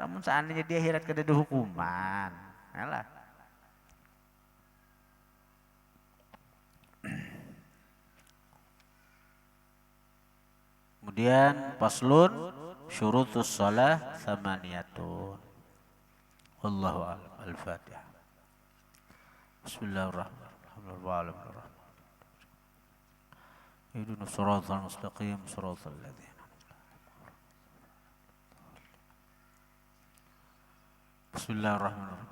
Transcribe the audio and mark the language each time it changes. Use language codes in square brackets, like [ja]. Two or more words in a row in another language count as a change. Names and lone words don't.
[bjn] Amun seandainya di akhirat kada ada hukuman, alah. [ar] Kemudian فصل شروط الصلاة ثمانية. والله أعلم. الفاتحة. بسم الله الرحمن الرحيم. اهدنا الصراط المستقيم، صراط الذين. بسم الله الرحمن الرحيم.